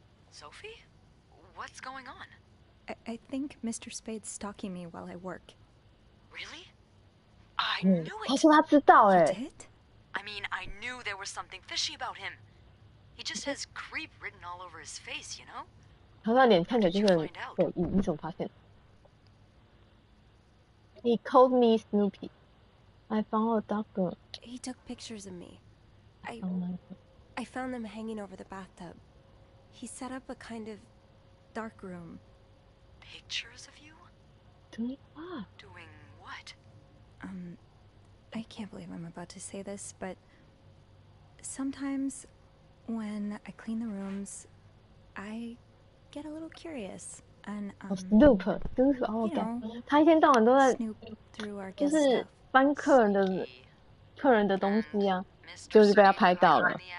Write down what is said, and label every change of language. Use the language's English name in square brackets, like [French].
[English] Sophie? What's going on? I think Mr. Spade's stalking me while I work. Really? I knew it! [Chinese] 他说他知道哎。 [English] Did? I mean, I knew there was something fishy about him. He just has creep written all over his face, you know? [Chinese] 他那脸看起来就是很诡异，你怎么发现 ？ He called me Snoopy. [English] I found a dark room. He took pictures of me. I found them hanging over the bathtub. He set up a kind of dark room. Pictures of you? Doing what? Doing what? I can't believe I'm about to say this, but sometimes when I clean the rooms, I get a little curious and [Chinese] Snoop 他一天到晚都在就是翻客人的东西啊，就是被他拍到了。